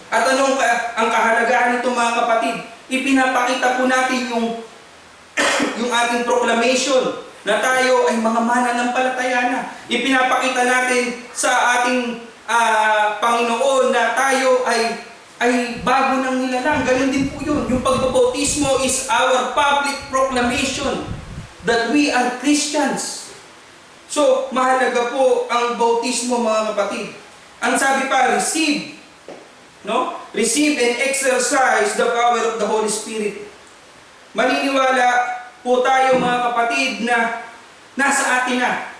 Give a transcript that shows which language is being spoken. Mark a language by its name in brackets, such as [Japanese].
[Filipino] At anong ang kahalagahan nito, mga kapatid? Ipinapakita po natin yung ating proclamation na tayo ay mga mananampalataya na. Ipinapakita natin sa ating Panginoon na tayo ay bago ng nilalang. Ganun din po yun. [English] Yung pagbabautismo is our public proclamation that we are Christians. [Filipino] So, mahalaga po ang bautismo, mga kapatid. Ang sabi pa, receive. No? [English] Receive and exercise the power of the Holy Spirit. [Filipino] Maniniwala po tayo, mga kapatid, na Nasa atin na.